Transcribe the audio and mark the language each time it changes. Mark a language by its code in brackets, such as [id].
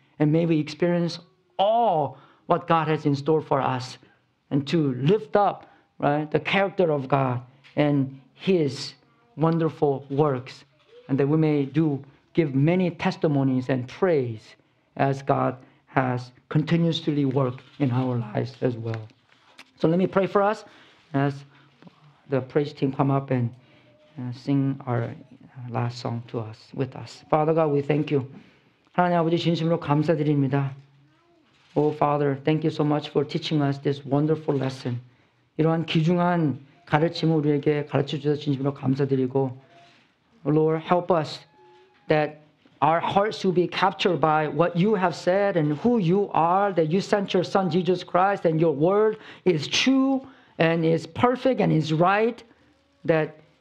[en] And may we experience all what God has in store for us, and to lift up, right, the character of God and His wonderful works, and that we may give many testimonies and praise as God has continuously worked in our lives as well. So let me pray for us as the praise team come up and sing our last song to us, with us. Father God, we thank you. [ko] 하나님 아버지 진심으로 감사드립니다. [en] Oh Father, thank you so much for teaching us this wonderful lesson. [ko] 이러한 귀중한 가르침을 우리에게 가르쳐 주셔서 진심으로 감사드리고, [en] Lord, help us that our hearts will be captured by what you have said and who you are, that you sent your Son Jesus Christ and your word is true and is perfect and is right, that